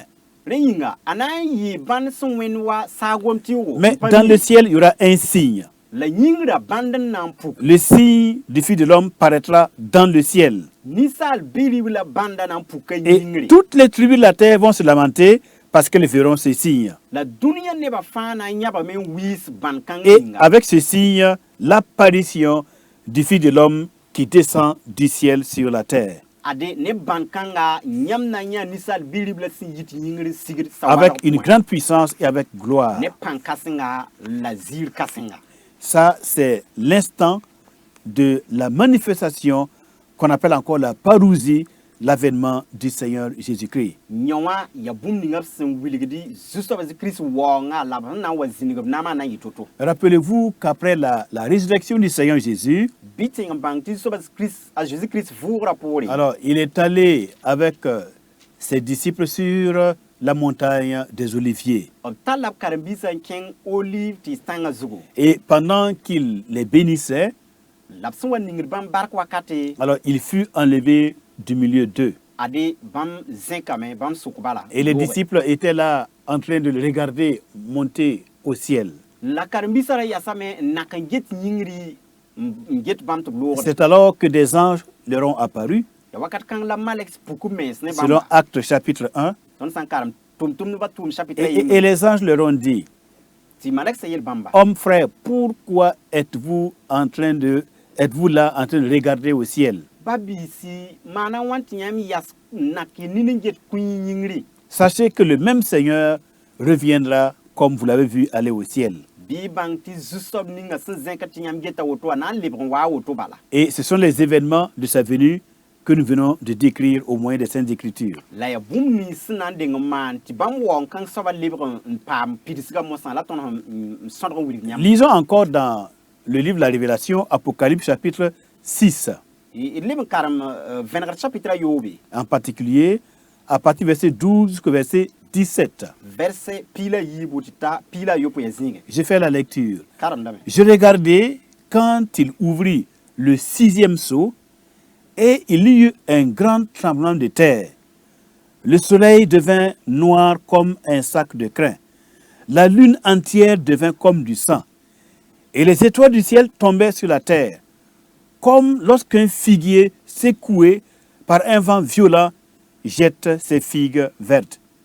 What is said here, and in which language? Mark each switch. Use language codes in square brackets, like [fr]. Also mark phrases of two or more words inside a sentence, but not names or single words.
[mos] rẽ yĩnga a na n yɩ bãnd sẽn wẽnd wa saagom tɩʋgo [fr] Mais dans le ciel, il y aura un signe. [mos] la yĩngrã bãnd n na n puk [fr] Le signe du Fils de l'homme paraîtra dans le ciel. [mos] ninsaal bi-rib la bãnda na n puka [fr] Et [mos] yĩngre [fr] toutes les tribus de la terre vont se lamenter parce qu'elles verront ce signe. [mos] la dũniyã nebã fãa na n yãbame n wiis bãn kãng [fr] Et [mos] yĩnga [fr] avec ce signe, l'apparition du Fils de l'homme qui descend du ciel sur la terre. [mos] ade ne bãn kãnga yãmb na n yã ninsaal bi-rib la sẽn yit yĩngr sigd [fr] Avec une grande puissance et avec gloire. [mos] ne pãn kãsenga la ziir kãsenga [fr] Ça, c'est l'instant de la manifestation qu'on appelle encore la parousie, l'avènement du Seigneur Jésus-Christ. [mos] yõ wã ya bũmb ninga b sẽn wilgdi zu-soab kirist waoongã la b sẽn na n wa zĩnig b naamã na n yɩ to-to [fr] Rappelez-vous qu'après la résurrection du Seigneur Jésus, [mos] bɩ tẽng n bãng tɩ zu-soab a Jésus-Christ vʋʋgrã poore [fr] alors il est allé avec ses disciples sur la montagne des Oliviers. [mos] b tall la b karen-biisã n kẽng olive tɩ tãngã zugu [fr] Et pendant qu'il les bénissait, [mos] la b sẽn wa ningd bãmb bark wakate [fr] alors il fut enlevé du milieu d'eux. [mos] ade bãmb zẽkame bãmb sʋk bala [fr] Et les disciples étaient là en train de le regarder monter au ciel. [mos] la karen-biisã ra yasame n nak n get yĩngri n get bãmb tɩ b loogde [fr] C'est alors que des anges leur ont apparu, [mos] la wakat kãng la malek puk b mens ne [fr] selon [mos] bãmba [fr] Actes chapitre 1. [mos] tõnd sã n karem tʋm-tʋmdbã tʋʋm chapitre [fr] Et les anges leur ont dit, [mos] tɩ malek sã yel bãmba [fr] hommes frères, pourquoi êtes-vous là en train de regarder au ciel? [mos] ba biisi maana wãn tɩ yãmb yas n nak y nin n get kũy yĩngri [fr] Sachez que le même Seigneur reviendra comme vous l'avez vu aller au ciel. [mos] bɩ bãng tɩ zu-soab ninga sẽn zẽka tɩ yãmb geta woto wã na n lebg n wa a woto bala [fr] Et ce sont les événements de sa venue que nous venons de décrire au moyen des Saintes Écritures. [mos] la yaa bũmb nins sẽn na n deng n maan tɩ bãmb waoong kãng soaba lebg n paam pidsgã mosã la tõnd n sõdg n wilg yãmb [fr] Lisons encore dans le livre de la Révélation, Apocalypse chapitre 6, [mos] d leb n karem vẽnegd chapitre a yoobe [fr] en particulier à partir du verset 12 jusqu'au verset 17. [mos] verset piila yiibu tɩ ta piila a yopoe ya zĩige [fr] Je fais la lecture. [mos] karemdame [fr] Je regardais quand il ouvrit le 6e sceau et il y eut un grand tremblement de terre. Le soleil devint noir comme un sac de crin. La lune entière devint comme du sang. Et les étoiles du ciel tombaient sur la terre, comme lorsqu'un figuier secoué par un vent violent jette ses figues vertes.